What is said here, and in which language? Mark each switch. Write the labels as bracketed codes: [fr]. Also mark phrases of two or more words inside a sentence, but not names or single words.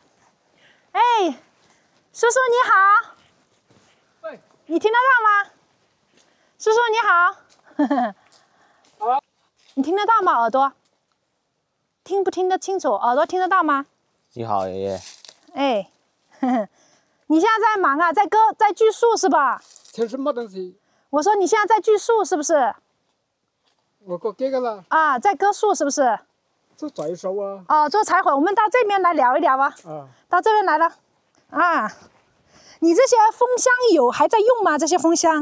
[zh] 哎，叔叔你好。你聽得到嗎？叔叔你好。好。你聽得到嗎？耳朵？聽不聽得清楚？耳朵聽得到嗎？你好，爺爺。哎，你現在在忙啊？在鋸樹是吧？這什麼東西？我說你現在在鋸樹是不是？我割這個了。啊，在割樹是不是？做柴火啊。哦，做柴火，我們到這邊來聊一聊吧。啊。到這邊來了。啊。你這些蜂箱還在用嗎？這些蜂箱？